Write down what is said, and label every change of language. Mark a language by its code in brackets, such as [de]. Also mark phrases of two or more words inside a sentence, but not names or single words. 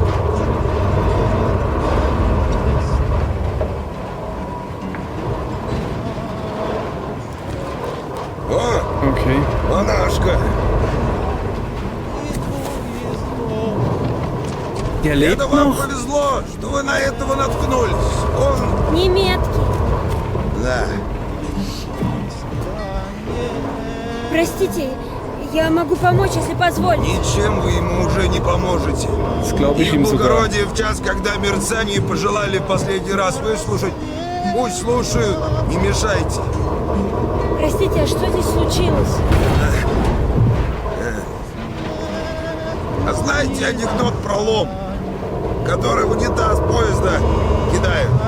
[de] Okay. [ru] Монашка! [de] Der lebt [ru] Это вам [de] noch? [ru] повезло, что вы на этого наткнулись. Он... Немецкий. Да. Простите, Я могу помочь, если позволите. Ничем вы ему уже не поможете. [de] Das glaube ich [ru] Их [de] ihm sogar. [ru] благородие в час, когда мерцание пожелали в последний раз выслушать, пусть слушают, не мешайте. Простите, а что здесь случилось? А знаете анекдот про лом, который в унитаз поезда кидают?